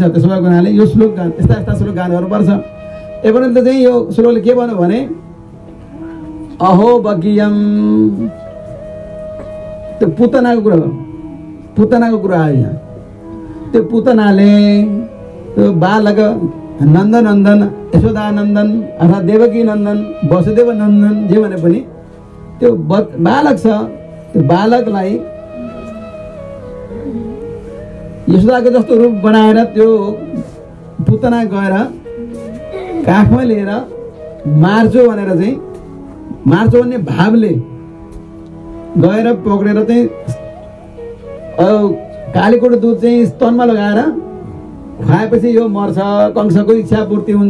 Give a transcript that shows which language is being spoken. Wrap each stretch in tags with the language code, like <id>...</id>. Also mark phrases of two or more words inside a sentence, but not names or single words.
<ne>त्यसो भएको हुनाले यो श्लोक गान, यस्ता श्लोक गान गर्नुपर्छ। एपरन्त चाहिँ यो श्लोकले के भन्यो भने</ne> <sa>अहो बकीयम,</sa> <ne>त्यो पुतनाको कुरा आयो यहाँ। त्यो पुतनाले त्यो बालक नन्दनन्दन, यशोदानन्दन अथवा देवकी नन्दन, वसुदेव नन्दन जे भने पनि त्यो बालक छ, त्यो बालकलाई यशोदाको जस्तो रूप बनाएर त्यो पुतना गएर काखमा लिएर मार्छु भनेर चाहिँ, मार्छु भन्ने भावले गएर पक्रेर चाहिँ कालीकोट दुध चाहिँ स्तनमा लगाएर खुवाएपछि यो मर्छ, कंसको इच्छा पूर्ति हुन्छ।</ne>